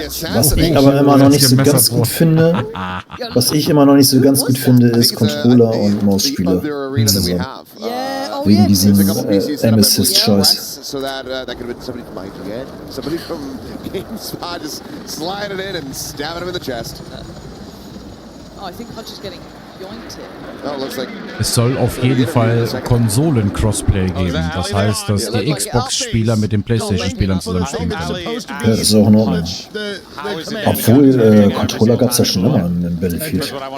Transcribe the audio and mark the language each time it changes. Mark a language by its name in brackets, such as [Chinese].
[German] Was ich aber immer noch nicht so ganz gut finde, ist Controller und Mausspieler zusammen. Wegen diesem Aim-Assist-Scheiß. [English] So that could have been somebody from IGN, somebody from GameSpot just sliding in and stabbing him in the chest. Oh, I think Hutch is getting yoinked here. [German] Es soll auf jeden Fall Konsolen-Crossplay geben. Das heißt, dass die Xbox-Spieler mit den PlayStation-Spielern zusammenspielen können. Ja, das ist auch in Ordnung. Obwohl, Controller gab es ja schon immer in Battlefield.